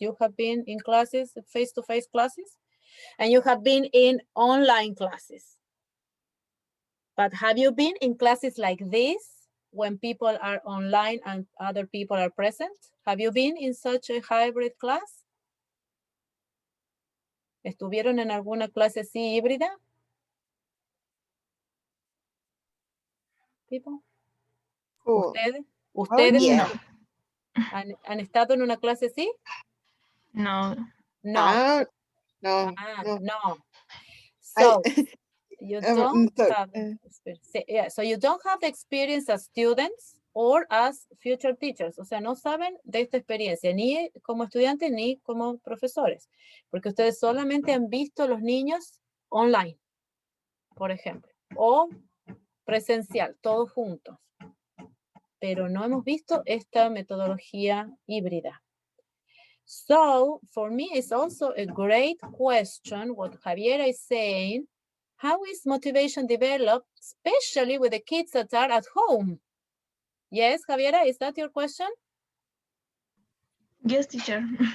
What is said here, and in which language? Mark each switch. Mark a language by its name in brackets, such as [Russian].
[English] You have been in classes, face-to-face classes, and you have been in online classes. But have you been in classes like this when people are online and other people are present? Have you been in such a hybrid class? [Spanish] ¿Estuvieron en alguna clase así híbrida? [English] People? Cool. [Spanish] ¿Ustedes [English] yeah. [Spanish] no? ¿Han estado en una clase así? No. No. No. [English] No. So you don't sorry. have so you don't have the experience as students or as future teachers. [Spanish] O sea, no saben de esta experiencia ni como estudiantes ni como profesores, porque ustedes solamente han visto los niños online, por ejemplo, o presencial, todos juntos. Pero no hemos visto esta metodología híbrida. [English] So, for me, it's also a great question what Javiera is saying. How is motivation developed, especially with the kids that are at home? Yes, Javiera, is that your question? Yes, teacher.